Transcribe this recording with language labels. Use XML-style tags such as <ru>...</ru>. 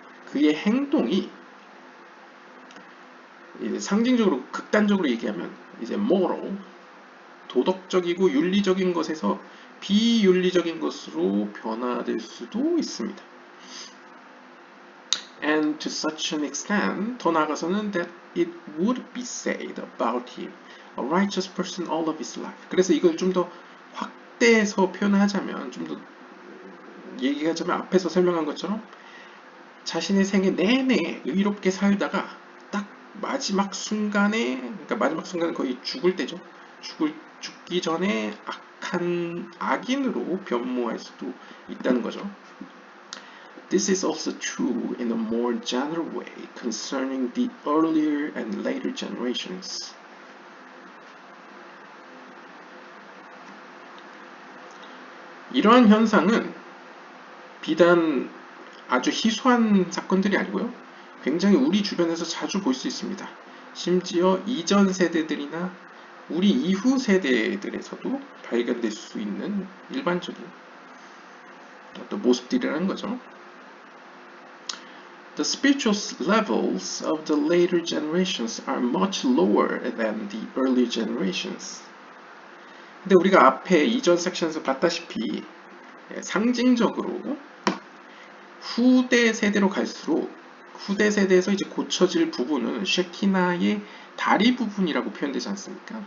<ko>그의 행동이 이제 상징적으로 극단적으로 얘기하면 이제 moral, 도덕적이고 윤리적인 것에서 비윤리적인 것으로 변화될 수도 있습니다.</ko> <en>And to such an extent,</en> <ko>더 나아가서는</ko> <en>that it would be said about him, a righteous person all of his life.</en> <ko>그래서 이걸 좀 더 확대해서 표현하자면, 좀 더 얘기하자면 앞에서 설명한 것처럼 자신의 생애 내내 의롭게 살다가 딱 마지막 순간에, 그러니까 마지막 순간은 거의 죽을 때죠. 죽기 전에 악한 악인으로 변모할 수도 있다는 거죠.</ko> <en>This is also true in a more general way concerning the earlier and later generations.</en> <ko>이러한 현상은 비단 아주 희소한 사건들이 아니고요. 굉장히 우리 주변에서 자주 볼 수 있습니다. 심지어 이전 세대들이나 우리 이후 세대들에서도 발견될 수 있는 일반적인 어떤 모습들이라는 거죠.</ko> <en>The spiritual levels of the later generations are much lower than the earlier generations.</en> <ko>근데 우리가 앞에 이전 섹션에서 봤다시피 상징적으로 후대 세대로 갈수록 후대 세대에서 이제 고쳐질 부분은 쉐키나의 다리 부분이라고 표현되지 않습니까?</ko>